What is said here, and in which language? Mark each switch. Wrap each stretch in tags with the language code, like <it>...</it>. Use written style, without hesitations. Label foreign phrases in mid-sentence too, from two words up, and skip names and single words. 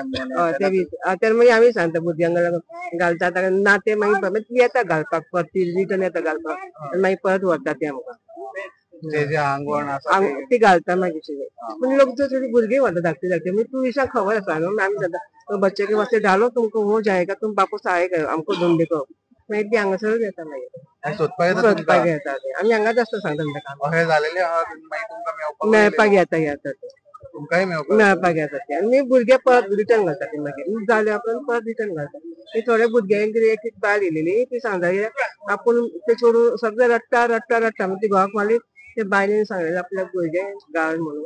<kok>तर मागीर आमी सांगता भुरग्यांक घालता ना ते मागीर येता घालपाक परत रिटर्न येता घालपाक मागीर परत व्हरता ते आमकां. जे आंगवण आसा ती घालता मागीर. पूण लोक थोडी भुरगीं व्हरता धाकटे धाकटे मागीर टुरिस्टांक खबर आसा न्हू आमी सांगता</kok> <hi>बच्चे के वास्ते डालो तुमको वो जाएगा तुम वापस आएगा आमको ढूंढने को.</hi> <kok>मागीर ती हांगासरूच येता मागीर सोदपाक येता ते आमी हांगाच आसता सांगता तांकां. अशें जालेलें आहा मागीर तुमकां मेळपाक येता तुमकांय मेळपाक येता ते आनी भुरगे परत रिटर्न घालता ते मागीर जाले आपण परत रिटर्न घालता. थोडे भुरग्यांक एक एक बायल येयलेली ती सांगता आपूण ते चोडूं सगळें रडटा मागीर ती घोवाक मागीर ते बायलेन सांगलेलें आपल्या भुरगे घाल म्हणून.</kok>